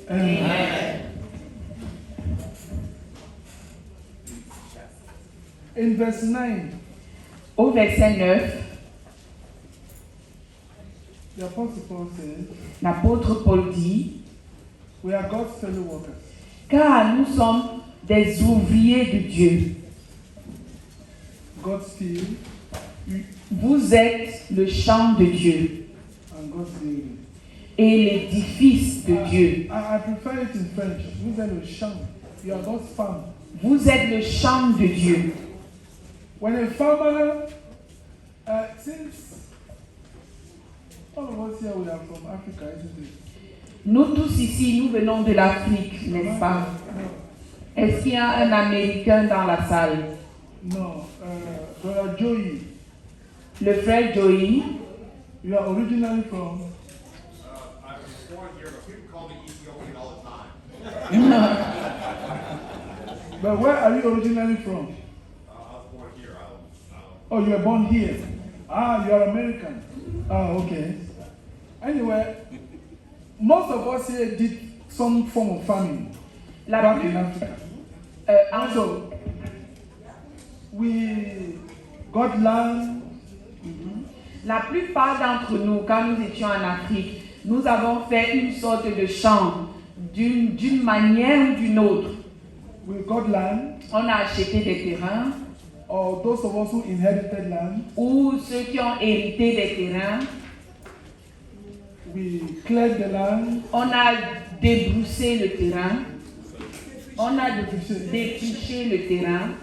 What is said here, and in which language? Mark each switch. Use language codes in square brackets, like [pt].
[en] Amen. In verse 9, [fr] Au verset 9, [en] the Apostle Paul says, [fr] l'apôtre Paul dit, [en] we are God's fellow workers. [fr] car nous sommes des ouvriers de Dieu. [en] God's field [fr] Vous êtes le champ de Dieu [en] and God's building. [fr] et l'édifice de Dieu. [en] I prefer it in French. [fr] Vous êtes le champ. [en] You are God's farm. [fr] Vous êtes le champ de Dieu. [en] When a farmer, since all of us here we are from Africa, isn't it? [fr] Nous tous ici, nous venons de l'Afrique, n'est-ce pas? Est-ce qu'il y a un Américain dans la salle? [en] No. Brother Joey. [fr] Le frère Joey. [en] You are originally from? I was born here, but people call me Ethiopian all the time. But where are you originally from? I was born here. Oh, you were born here. Ah, you are American. Ah, okay. Anyway, most of us here did some form of farming back in Africa. Also, we got land. [fr] La plupart d'entre nous, quand nous étions en Afrique, nous avons fait une sorte de champ d'une manière ou d'une autre. [en] We got land. [fr] On a acheté des terrains. [en] Or those of us who inherited land. [fr] Ou ceux qui ont hérité des terrains. [en] We cleared the land. [fr] On a débroussé le terrain. On a défriché le terrain.